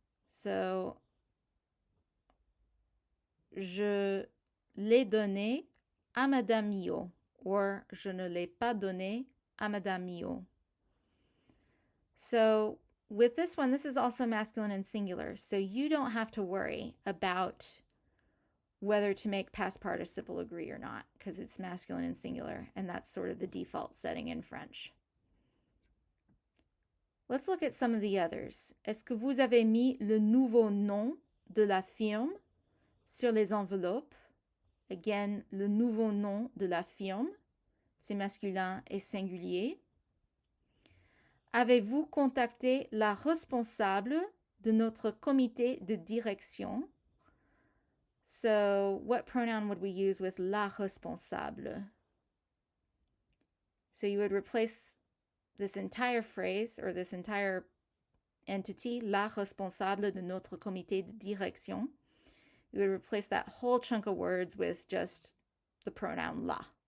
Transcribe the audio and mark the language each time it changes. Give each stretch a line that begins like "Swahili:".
French: So, je l'ai donné à Madame Mio, or je ne l'ai pas donné à Madame Mio.
English: So, with this one, this is also masculine and singular, so you don't have to worry about whether to make past participle agree or not, because it's masculine and singular, and that's sort of the default setting in French. Let's look at some of the others.
French: Est-ce que vous avez mis le nouveau nom de la firme sur les enveloppes? Again, le nouveau nom de la firme, c'est masculin et singulier. Avez-vous contacté la responsable de notre comité de direction?
English: So, what pronoun would we use with
French: la responsable?
English: So you would replace this entire phrase or this entire entity,
French: la responsable de notre comité de direction.
English: You would replace that whole chunk of words with just the pronoun la.